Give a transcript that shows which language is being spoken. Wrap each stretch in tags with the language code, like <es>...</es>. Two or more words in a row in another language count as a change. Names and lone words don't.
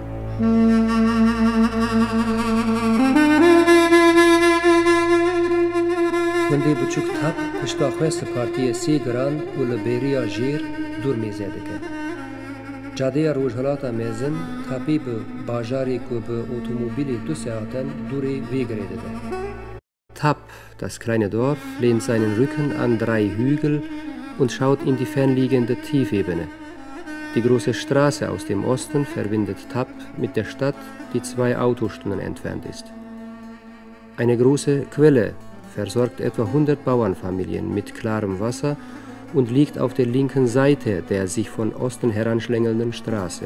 <ku>Gundê biçûk tap pişta xwe sipardiyê sê giran û li bêriya jêr dûr mêzê dike. Cadeya rojhilata mezin tapî bi bajarê ku bi otomobîlê 2 saaten dûrê vêgirê dide.</ku> <de>Tap, das kleine Dorf, lehnt seinen Rücken an 3 Hügel und schaut in die fernliegende Tiefebene. Die große Straße aus dem Osten verbindet Tap mit der Stadt, die 2 Autostunden entfernt ist. Eine große Quelle versorgt etwa 100 Bauernfamilien mit klarem Wasser und liegt auf der linken Seite der sich von Osten heranschlängelnden Straße.</de>